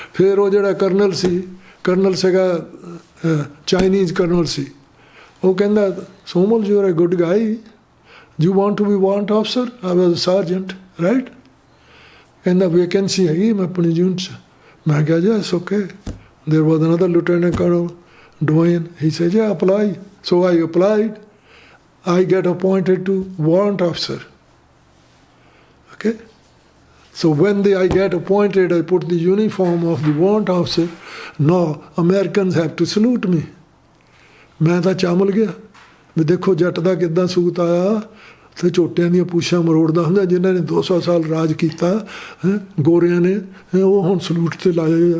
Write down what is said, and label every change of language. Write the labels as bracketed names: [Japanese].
[Punjabi] ਫਿਰ ਉਹ ਜਿਹੜਾ ਕਰਨਲ ਸੀਗਾ ਚਾਈਨੀਜ਼ ਕਰਨਲ ਸੀ, ਉਹ ਕਹਿੰਦਾ Somal [English] You are a good guy, you want to be want officer? I was sergeant right. [Punjabi] ਕਹਿੰਦਾ ਵੇਕੈਂਸੀ ਹੈਗੀ ਮੈਂ ਆਪਣੀ ਯੂਨਿਟ 'ਚ। ਮੈਂ ਕਿਹਾ ਜੀ ਇਟਸ ਓਕੇ। [English] There was another lieutenant colonel Dwayne. He said yeah, apply. So I applied. I get appointed to warrant officer. Okay, so when I get appointed, I put the uniform of the warrant officer. Now Americans have to salute me. [Punjabi] ਮੈਂ ਤਾਂ ਚਾਮਲ ਗਿਆ ਵੀ ਦੇਖੋ ਜੱਟ ਦਾ ਕਿੱਦਾਂ ਸੂਤ ਆਇਆ, ਤੇ ਝੋਟਿਆਂ ਦੀਆਂ ਪੂਛਾਂ ਮਰੋੜਦਾ ਹੁੰਦਾ, ਜਿਨ੍ਹਾਂ ਨੇ 200 ਸਾਲ ਰਾਜ ਕੀਤਾ ਗੋਰਿਆਂ ਨੇ, ਉਹ ਹੁਣ ਸਲੂਟ ਤੇ ਲਾਏ।